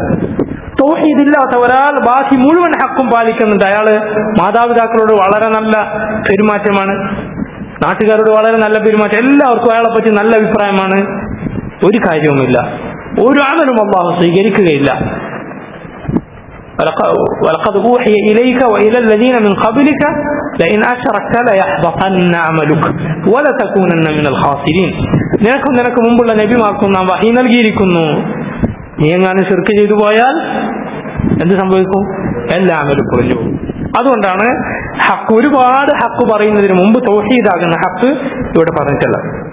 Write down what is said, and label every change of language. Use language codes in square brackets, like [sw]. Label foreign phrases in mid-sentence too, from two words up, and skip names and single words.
[ml] തൗഹീദില്ലാത്ത ഒരാൾ ബാക്കി മുഴുവൻ ഹക്കും പാലിക്കുന്നുണ്ട്. അയാള് മാതാപിതാക്കളോട് വളരെ നല്ല പെരുമാറ്റമാണ്, നാട്ടുകാരോട് വളരെ നല്ല പെരുമാറ്റം, എല്ലാവർക്കും അയാളെ പറ്റി നല്ല അഭിപ്രായമാണ്, ഒരു കാര്യവുമില്ല. ഒരു അമലും അല്ലാഹു സ്വീകരിക്കുകയില്ല. [ar] ولقد أوحي إليك وإلى الذين من قبلك لئن أشركت ليحبطن عملك ولتكونن من الخاسرين. [ml] നിനക്ക് മുമ്പുള്ള നബിമാർക്കും നാം വഹി നൽകിയിരിക്കുന്നു, നീ എങ്ങാനും ശിർക്ക് ചെയ്തു പോയാൽ എന്ത് സംഭവിക്കും? എല്ലാ അമലും കുറഞ്ഞു പോകും. അതുകൊണ്ടാണ് ഹക്ക്, ഒരുപാട് ഹക്ക് പറയുന്നതിന് മുമ്പ് തൗഹീദാകുന്ന ഹക്ക് ഇവിടെ പറഞ്ഞിട്ടുള്ളത്.